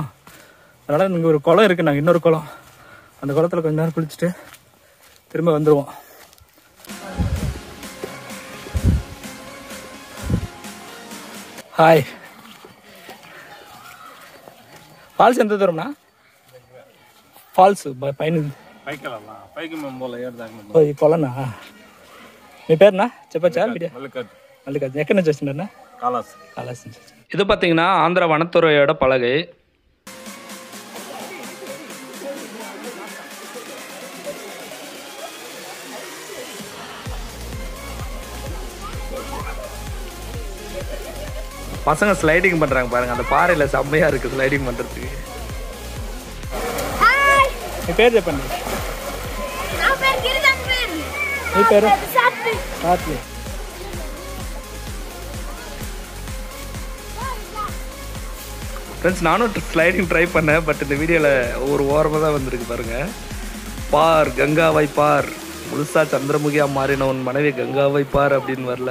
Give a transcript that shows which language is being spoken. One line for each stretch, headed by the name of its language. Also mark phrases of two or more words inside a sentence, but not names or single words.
Tamil: அதனால் இங்கே ஒரு குளம் இருக்குது, நாங்கள் இன்னொரு குளம், அந்த குளத்தில் கொஞ்ச நேரம் குளிச்சுட்டு திரும்ப வந்துடுவோம். ஹாய். ஃபால்ஸ் எந்த தூரம்னா?
Telugu: ஃபால்ஸு కొలనా? మీ పేరునా చెప్పచ్చా? మల్లికార్జున. ఎక్కడి నుంచి వచ్చిండన్నా? కాళాస్ నుంచి.
Tamil: இது பார்த்தீங்கன்னா ஆந்திரா வனத்துறையோட பலகை. பசங்க ஸ்லைடிங் பண்றாங்க பாருங்க, அந்த பாறையில செம்மையா இருக்கு ஸ்லைடிங் பண்றதுக்கு.
Telugu: మీ పేరు చెప్పండి. నా పేరు గిరిజన్ పేరు. మీ పేరు? సాత్వి.
Tamil: ஃப்ரெண்ட்ஸ், நானும்
English: sliding try
Tamil: பண்ணேன், பட் இந்த வீடியோவில் ஒரு ஓரமாக தான் வந்திருக்கு பாருங்க. பார் கங்காவை பார், முழுசா சந்திரமுகியாக மாறின உன் மனைவி கங்காவை பார் அப்படின்னு வரல.